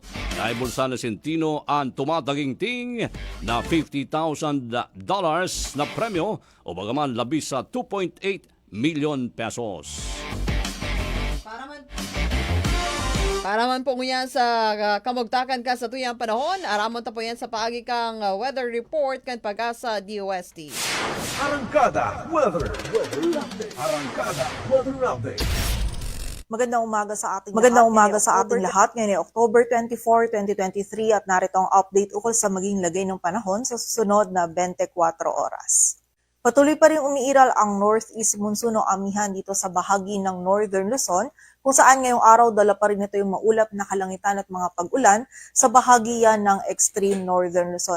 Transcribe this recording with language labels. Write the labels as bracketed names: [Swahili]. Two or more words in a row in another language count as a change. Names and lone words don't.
[Filipino] Naibulsa na Centino ang tumataging-ting na $50,000 na premyo o bagaman labis sa 2.8 million pesos. [Bikol] Para man po yan sa kamugtakan ka sa tuyang panahon, aramon ta po yan sa paagi kang weather report kan Pag-asa DOST. [Filipino] Arangkada Weather Update. Magandang umaga sa ating lahat. Ngayon ay October 24, 2023 at narito ang update ukol sa maging lagay ng panahon sa susunod na 24 oras. Patuloy pa rin umiiral ang [English] northeast monsoon [Filipino] o amihan dito sa bahagi ng Northern Luzon, kung saan ngayong araw dala pa rin ito yung maulap na kalangitan at mga pag-ulan sa bahagi yan ng extreme Northern Luzon.